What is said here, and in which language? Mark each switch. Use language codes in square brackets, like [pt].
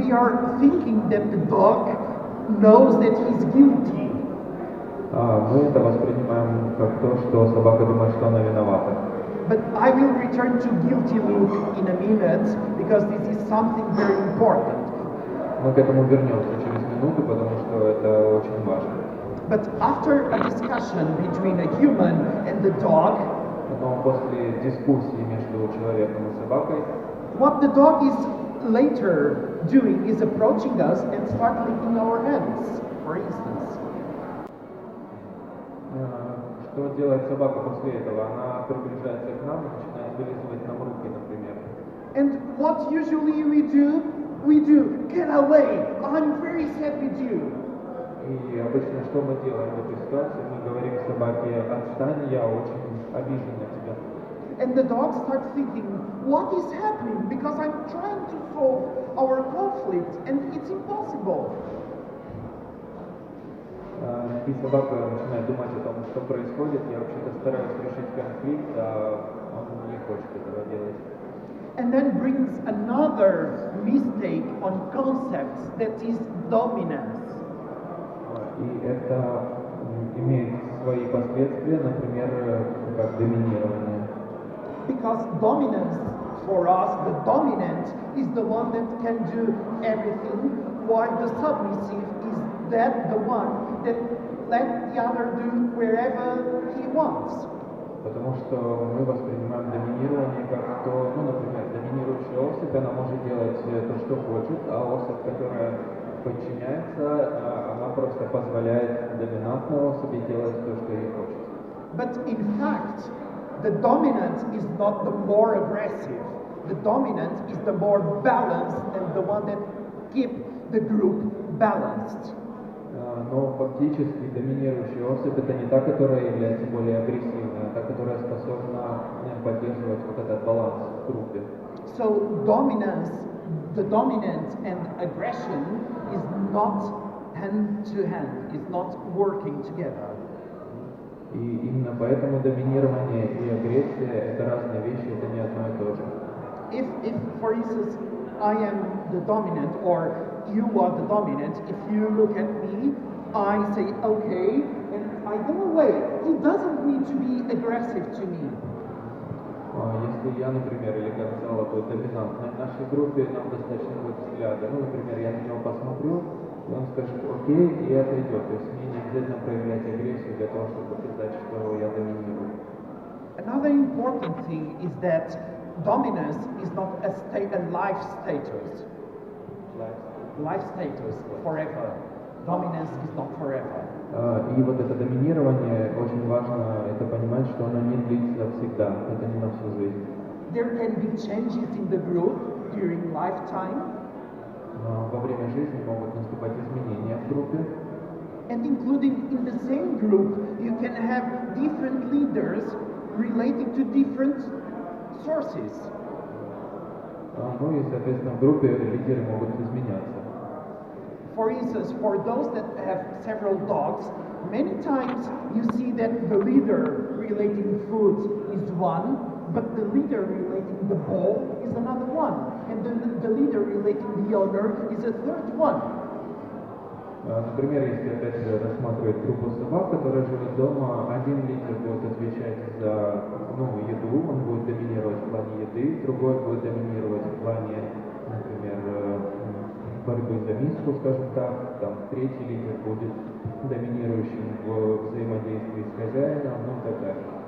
[en] we are thinking that the dog knows that he's guilty. [ru] Мы это воспринимаем как то, что собака думает, что она виновата. [en] But I will return to guilty look in a minute because this is something very important. [ru] Мы к этому вернемся через минуту, потому что это очень важно. [en] But after a discussion between a human and the dog, [ru] Но после дискуссии между человеком и собакой, [en] what the dog is later doing is approaching us and start licking our hands, for instance. [ru] что делает собака после этого? Она приближается к нам и начинает вылизывать нам руки, например. [en] And what usually we do, get away, I'm very sad with you. [ru] И обычно что мы делаем в этой ситуации? Мы говорим собаке: отстань, я очень обижен на тебя. [en] And the dog starts thinking, what is happening? Because I'm trying to solve our conflict and it's impossible. [ru] И собака начинает думать о том, что происходит. Я вообще-то стараюсь решить конфликт, а он не хочет этого делать. [en] And then brings another mistake on concepts, that is dominance. [ru] И это имеет свои последствия, например, как доминирование. [en] Because dominance, for us, the dominant is the one that can do everything, while the submissive is the one that let the other do wherever he wants. [ru] Потому что мы воспринимаем доминирование как то, например, доминирующая особь, она может делать то, что хочет, а особь, которая подчиняется, она просто позволяет доминантной особи делать то, что ей хочется. [en] But in fact, the dominant is not the more aggressive. The dominant is the more balanced and the one that keep the group balanced. [ru] Но фактически доминирующая особь это не та, которая является более агрессивной, а та, которая способна поддерживать вот этот баланс в группе. [en] So dominance, the dominance and aggression is not hand to hand, is not working together. [ru] И именно поэтому доминирование и агрессия это разные вещи, это не одно и то же. [en] If for instance, I am the dominant or you are the dominant, if you look at me, I say okay, and I go away. He doesn't need to be aggressive to me. [ru] Если я, например, или Гонцало будет доминантной в нашей группе, нам достаточно будет взгляда. Например, я на него посмотрю, и он скажет окей, и отойдет. То есть мне не обязательно проявлять агрессию для того, чтобы показать, что я доминирую. [en] Another important thing is that dominance is not a life status. Life status forever. Dominance is not forever. [ru] И вот это доминирование, очень важно это понимать, что оно не длится всегда, это не на всю жизнь. [en] There can be changes in the group during lifetime. [ru] Во время жизни могут наступать изменения в группе. [en] And including in the same group, you can have different leaders relating to different sources. [ru] Ну и, соответственно, в группе лидеры могут изменяться. [en] For instance, for those that have several dogs, many times you see that the leader relating food is one, but the leader relating the bowl is another one, and the leader relating the owner is a third one. [ru] Например, если опять же рассматривать группу собак, которая живет дома, один лидер будет отвечать за еду, он будет доминировать в плане еды, другой будет доминировать в плане, например, борьбы за миску, скажем так, там третий лидер будет доминирующим в взаимодействии с хозяином, и так далее.